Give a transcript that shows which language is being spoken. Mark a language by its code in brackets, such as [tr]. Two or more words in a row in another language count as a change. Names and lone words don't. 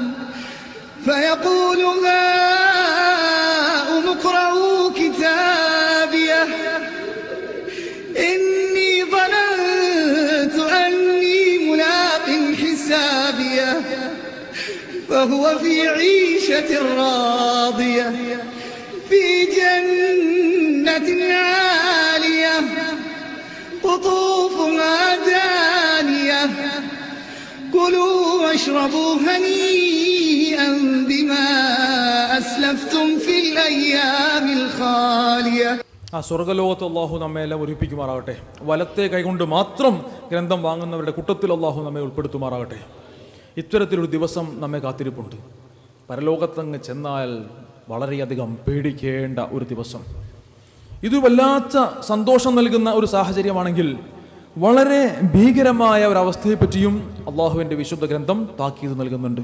[ar] اقرءوا كتابيه إني ظننت أني ملاق حسابيه فهو في عيشة راضية في جنة عالية قطوفها دانية كلوا واشربوا هنيئا بما أسلفتم في الأيام الخالية. [ml] ആ സ്വർഗലോകത്ത് അള്ളാഹു നമ്മെ എല്ലാം ഒരുപ്പിക്കുമാറാകട്ടെ. വലത്തെ കൈകൊണ്ട് മാത്രം ഗ്രന്ഥം വാങ്ങുന്നവരുടെ കൂട്ടത്തിൽ അള്ളാഹു നമ്മെ ഉൾപ്പെടുത്തുമാറാകട്ടെ. ഇത്തരത്തിലൊരു ദിവസം നമ്മെ കാത്തിരിപ്പുണ്ട്. പരലോകത്തങ്ങ് ചെന്നാൽ വളരെയധികം പേടിക്കേണ്ട ഒരു ദിവസം. ഇത് വല്ലാത്ത സന്തോഷം നൽകുന്ന ഒരു സാഹചര്യമാണെങ്കിൽ വളരെ ഭീകരമായ ഒരവസ്ഥയെ പറ്റിയും അള്ളാഹുവിൻ്റെ വിശുദ്ധ ഗ്രന്ഥം താക്കീത് നൽകുന്നുണ്ട്.